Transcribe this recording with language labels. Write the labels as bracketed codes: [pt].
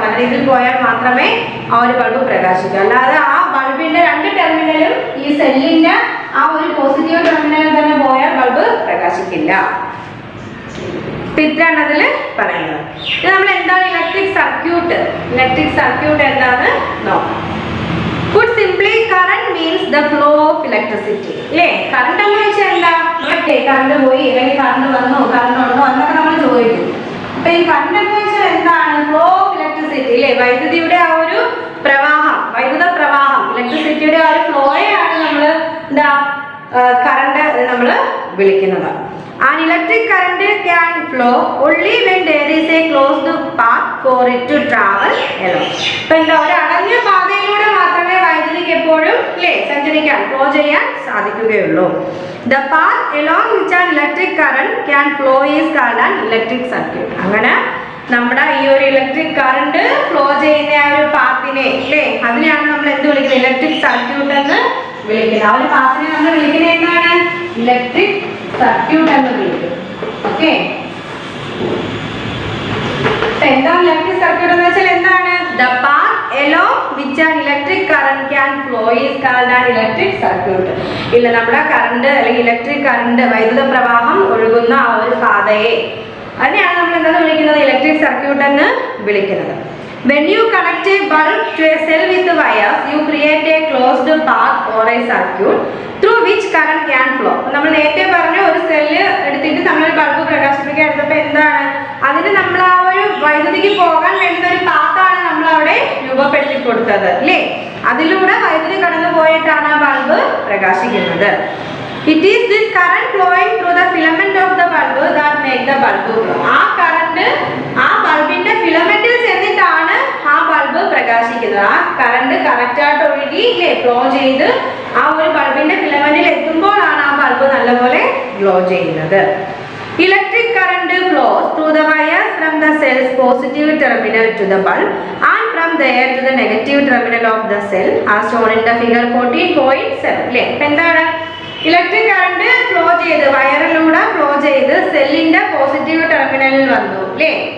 [ml] നല്ല രീതിയിൽ പോയാൽ മാത്രമേ ആ ഒരു ബൾബ് പ്രകാശിക്കൂ. അല്ലാതെ ആ ബൾബിന്റെ രണ്ട് ടെർമിനലും ഈ സെല്ലിന്റെ ആ ഒരു പോസിറ്റീവ് ടെർമിനലിൽ തന്നെ പോയാൽ ബൾബ് പ്രകാശിക്കില്ല. ഇത്രയാണ് അതിൽ പറയുന്നത്. ഇത് നമ്മൾ എന്താണ് ഇലക്ട്രിക് സർക്യൂട്ട് എന്താന്ന് നോക്കാം. [en] Put simply, current means the flow of electricity. [ml] അല്ലേ? കറണ്ട് എന്ന് വെച്ചാൽ എന്താ? കറണ്ട് പോയി അല്ലെങ്കിൽ കറണ്ട് വന്നു, കറണ്ട് ഉണ്ടോ എന്നൊക്കെ നമ്മൾ ചോദിക്കും. അപ്പൊ ഈ കറണ്ട് എന്ന് വെച്ചാൽ എന്താണ്? [en] flow of electricity [ml] അല്ലേ? വൈദ്യുതിയുടെ ആ ഒരു പ്രവാഹം, വൈദ്യുത പ്രവാഹം, ഇലക്ട്രിസിറ്റിയുടെ ആ ഒരു ഫ്ലോയെയാണ് നമ്മൾ എന്താ കറണ്ട് നമ്മൾ വിളിക്കുന്നത്. [en] An electric current can flow only when there is a closed path for it to travel along. [ml] ഇപ്പൊ എന്താ ഒരു അടഞ്ഞ പാതയിലൂടെ മാത്രമേ വൈദ്യുതിക്ക് എപ്പോഴും അല്ലേ സഞ്ചരിക്കാൻ ഫ്ലോ ചെയ്യാൻ സാധിക്കുകയുള്ളൂ. [en] The path along which an electric current can flow is called an electric circuit. [ml] അങ്ങനെ നമ്മുടെ ഈ ഒരു ഇലക്ട്രിക് കറണ്ട് ഫ്ലോ ചെയ്യുന്ന ആ ഒരു പാത്തിനെ അല്ലേ അതിനെയാണ് നമ്മൾ എന്ത് വിളിക്കുന്നത്? ഇലക്ട്രിക് സർക്യൂട്ട് എന്ന് വിളിക്കുന്നത്. ആ ഒരു പാത്തിനെ നമ്മൾ വിളിക്കുന്നത് എന്താണ്? ഇലക്ട്രിക് സർക്യൂട്ട് എന്ന് വിളിക്കും. ഓക്കെ, എന്താണ് ഇലക്ട്രിക് സർക്യൂട്ട് എന്ന് വെച്ചാൽ എന്താണ്? [en] The path along which an electric current can flow is called an electric circuit. [ml] ഇല്ല, നമ്മുടെ കറണ്ട് അല്ലെങ്കിൽ ഇലക്ട്രിക് കറണ്ട് വൈദ്യുത പ്രവാഹം ഒഴുകുന്ന ആ ഒരു പാതയെ അതിനെയാണ് നമ്മൾ എന്താ വിളിക്കുന്നത്? ഇലക്ട്രിക് സർക്യൂട്ട് എന്ന് വിളിക്കുന്നത്. [en] When you connect a bulb to a cell with wires, you create a closed path or a circuit through which current can flow. [ml] നമ്മൾ നേരത്തെ പറഞ്ഞ ഒരു സെല്ല് എടുത്തിട്ട് നമ്മൾ ഒരു ബൾബ് പ്രകാശിപ്പിക്കാൻ എടുത്തപ്പോൾ എന്താണ് അതിന് നമ്മൾ ആ ഒരു വൈദ്യുതിക്ക് പോകാൻ വേണ്ടുന്ന ഒരു പാത്താണ് നമ്മൾ അവിടെ രൂപപ്പെടുത്തി കൊടുത്തത് അല്ലേ? അതിലൂടെ വൈദ്യുതി കടന്നു പോയിട്ടാണ് ആ bulb പ്രകാശിക്കുന്നത്. [en] It is this current flowing through the filament of the bulb that make the bulb glow. [ml] ആ കറണ്ട് ആ ബൾബിന്റെ ഫിലമെന്റിൽ ചെന്നിട്ടാണ് ആ ബൾബ് പ്രകാശിക്കുന്നത്. ആ കറണ്ട് കറക്റ്റ് ആയിട്ട് ഒഴുകി ഫ്ലോ ചെയ്ത് ആ ഒരു ബൾബിന്റെ ഫിലമെന്റിൽ എത്തുമ്പോഴാണ് ആ ബൾബ് നല്ലപോലെ ഗ്ലോ ചെയ്യുന്നത്. [en] Electric current flows through the wires from the cell's positive terminal to the bulb and from there to the negative terminal of the cell as shown in the figure 14.7. [ml] അല്ലേ? അപ്പം എന്താണ് electric current flow ചെയ്ത് വയറിലൂടെ flow ചെയ്ത് സെല്ലിന്റെ positive ടെർമിനലിൽ വന്നു അല്ലേ?